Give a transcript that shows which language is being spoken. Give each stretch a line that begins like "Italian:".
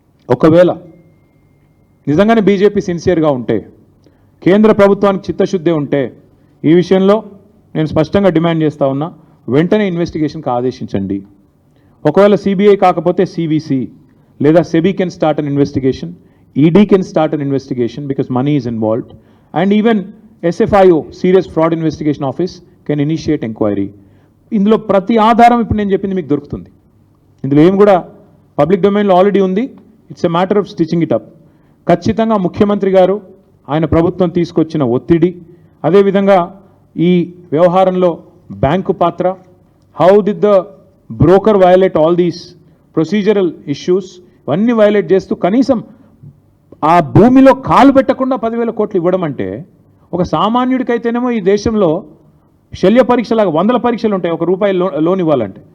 Telugu: ఒకవేళ నిజంగానే బీజేపీ సిన్సియర్గా ఉంటే, కేంద్ర ప్రభుత్వానికి చిత్తశుద్ధి ఉంటే, ఈ విషయంలో నేను స్పష్టంగా డిమాండ్ చేస్తూ ఉన్నా, వెంటనే ఇన్వెస్టిగేషన్కి ఆదేశించండి. ఒకవేళ సిబిఐ కాకపోతే సివిసి లేదా
English: SEBI can start an investigation, ED can start an investigation because money is involved, and even SFIO, Serious Fraud Investigation Office, can initiate inquiry.
Telugu: ఇందులో ప్రతి ఆధారం ఇప్పుడు నేను చెప్పింది మీకు దొరుకుతుంది. ఇందులో ఏం కూడా పబ్లిక్ డొమైన్లో ఆల్రెడీ ఉంది.
English: It's a matter of stitching it up.
Telugu: ఖచ్చితంగా ముఖ్యమంత్రి గారు, ఆయన ప్రభుత్వం తీసుకొచ్చిన ఒత్తిడి, అదేవిధంగా ఈ వ్యవహారంలో బ్యాంకు పాత్ర,
English: how did the broker violate all these procedural issues,
Telugu: ఇవన్నీ వైలేట్ చేస్తూ కనీసం ఆ భూమిలో కాలు పెట్టకుండా 10,000 కోట్లు ఇవ్వడం అంటే, ఒక సామాన్యుడికైతేనేమో ఈ దేశంలో శల్య పరీక్షలాగా 100 పరీక్షలు ఉంటాయి ₹1 లోన్ ఇవ్వాలంటే.